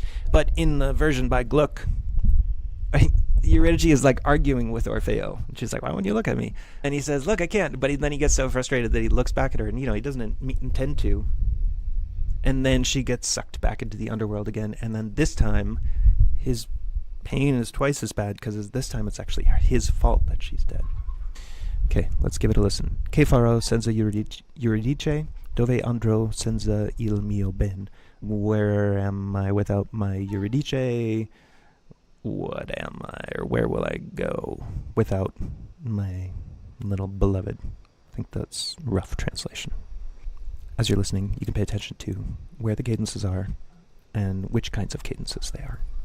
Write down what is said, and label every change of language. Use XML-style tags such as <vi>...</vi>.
<en>But in the version by Gluck, Eurydice is like arguing with Orfeo. And she's like, why won't you look at me? And he says, look, I can't. But then he gets so frustrated that he looks back at her and, he doesn't intend to. And then she gets sucked back into the underworld again. And then this time, his pain is twice as bad because this time it's actually his fault that she's dead. Okay, let's give it a listen.</en> <it>Che farò senza Eurydice, dove andrò senza il mio ben?</it> <en>Where am I without my Eurydice? What am I, or where will I go without my little beloved? I think that's rough translation. As you're listening, you can pay attention to where the cadences are and which kinds of cadences they are.</en>